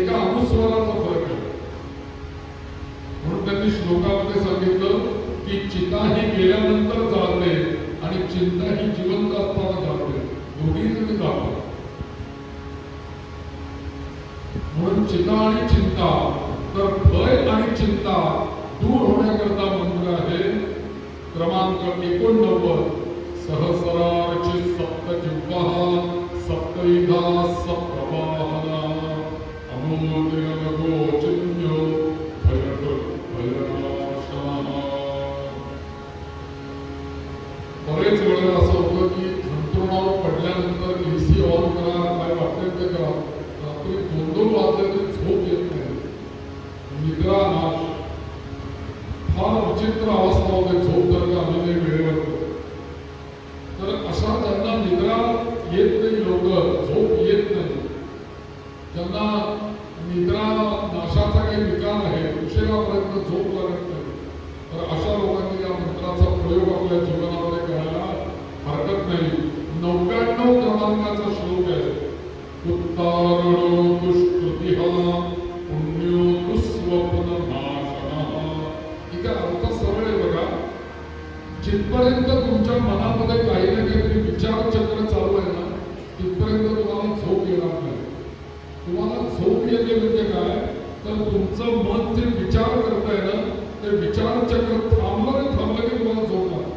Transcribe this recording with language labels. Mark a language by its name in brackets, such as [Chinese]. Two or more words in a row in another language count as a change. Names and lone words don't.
[Marathi] एका अनुस्वाराचा फरक आहे. म्हणून त्यांनी श्लोकामध्ये सांगितलं की चिता ही गेल्यानंतर जाते आणि चिंता ही जिवंत असताना जाते, दोन्ही जरी जातात. म्हणून चिता आणि चिंता, तर भय आणि चिंता दूर होण्याकरता मंत्र आहे क्रमांक 89. [Sanskrit] सहस्रार्चित सप्तजिह्वः सप्तविधा सप्तवाहना अमूल्यगोचिन्यो भयनाशनः. [Marathi] बरेच वेळेला असं होतं की अंथरुणावर पडल्यानंतर [English] AC on [Marathi] करा, काय वाटतं ते करा, रात्री 2-2 वाजले तरी झोप येत नाही, निद्रा नाश. फार विचित्र अवस्था होते, झोप जर का आली नाही वेळेवर. तर अशा ज्यांना निद्रा येत नाही, लवकर झोप येत नाही, ज्यांना निद्रा नशाचा काही विकार आहे, उशिरापर्यंत झोप लागत नाही, तर अशा लोकांनी या मंत्राचा प्रयोग आपल्या जीवनामध्ये करायला हरकत नाही. 99 क्रमांकाचा श्लोक आहे. [Sanskrit] उत्तारणो दुष्कृतिः पुण्यो दुःस्वप्ननाशनः. [Marathi] इथे अर्थ सरळ आहे बघा. जिथपर्यंत तुमच्या मनामध्ये काही ना काहीतरी विचार चक्र चालू आहे ना, तिथपर्यंत तुम्हाला झोप येणार नाही. तुम्हाला झोप येते म्हणजे काय, तर तुमचं मन जे विचार करतंय ना, ते विचार चक्र थांबलं की तुम्हाला झोप लागते.